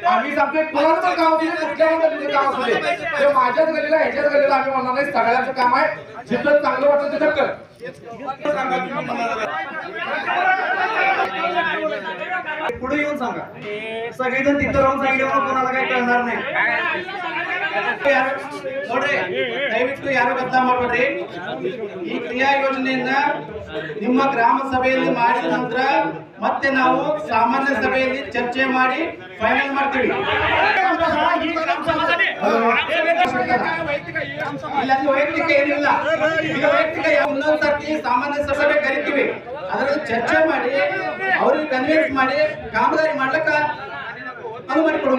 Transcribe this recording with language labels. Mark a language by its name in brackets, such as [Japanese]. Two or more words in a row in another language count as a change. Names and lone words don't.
[Marathi] आम्ही सांगतोय कोणाचं पण गाव दिले कुठल्या गल्लीचं गाव असू दे ते माझ्याच गल्लीला ह्याच्याच गल्लीला आम्ही म्हणणार नाही. सगळ्यांचं काम आहे, जिथं चांगलं वाटतं तिथं कर. पुढे येऊन सांगा, सगळेजण तिथं राहून सांगितल्यावर कोणाला काही कळणार नाही. [Kannada] ದಯವಿಟ್ಟು ಯಾರು ಅರ್ಥ ಮಾಡಬೇಡ್ರಿ. ಈ ಕ್ರಿಯಾ ಯೋಜನೆಯನ್ನ ನಿಮ್ಮ ಗ್ರಾಮ ಸಭೆಯಲ್ಲಿ ಮಾಡಿದ ನಂತರ ಮತ್ತೆ ನಾವು ಸಾಮಾನ್ಯ ಸಭೆಯಲ್ಲಿ ಚರ್ಚೆ ಮಾಡಿ ಫೈನಲ್ ಮಾಡ್ತೀವಿ. ಇಲ್ಲಿ ವೈಯಕ್ತಿಕ ಏನಿಲ್ಲ, ಈಗ ವೈಯಕ್ತಿಕ ಇನ್ನೊಂದು ಸರ್ತಿ ಸಾಮಾನ್ಯ ಸಭೆ ಕರಿತೀವಿ, ಅದರಲ್ಲಿ ಚರ್ಚೆ ಮಾಡಿ ಅವ್ರಿಗೆ ಕನ್ವಿನ್ಸ್ ಮಾಡಿ ಕಾಮಗಾರಿ ಮಾಡ್ಲಿಕ್ಕ ಅನುಮತಿ ಕೊಡೋಣ.